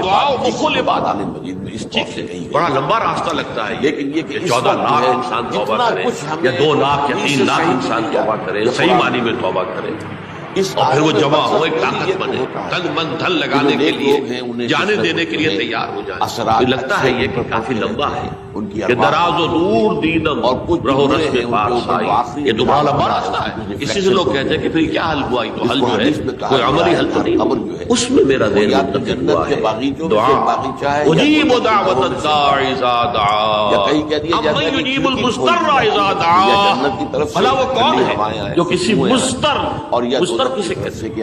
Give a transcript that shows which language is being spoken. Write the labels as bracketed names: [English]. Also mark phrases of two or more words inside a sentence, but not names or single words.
[Urdu] دعا مخل عبادت میں اس چیز سے بڑا لمبا راستہ لگتا ہے، لیکن یہ کہ 14 لاکھ انسان توبہ کرے یا 2 لاکھ یا 3 لاکھ انسان توبہ کرے، صحیح معنی میں توبہ کرے، اور پھر وہ جمع ہو ایک طاقت بنے، تن من دھن لگانے کے لیے، جانے دینے کے لیے تیار ہو جائے۔ لگتا ہے یہ کہ کافی لمبا ہے کہ [Persian] دراز و دور دیدم [Urdu] اور رہو رسم پاس آئی، یہ تو بڑا لمبا راستہ ہے۔ اسی سے لوگ کہتے ہیں کہ پھر کیا حل ہوا؟ تو حل جو ہے کوئی عملی حل تو نہیں، اس میں میرا ذہن منتقل ہوا ہے دعا، [Arabic] اجیب دعوت الداعی اذا دعا، امن یجیب المضطر اذا دعا، [Urdu] بھلا وہ کون ہے جو کسی مضطر کسے کہتے ہیں؟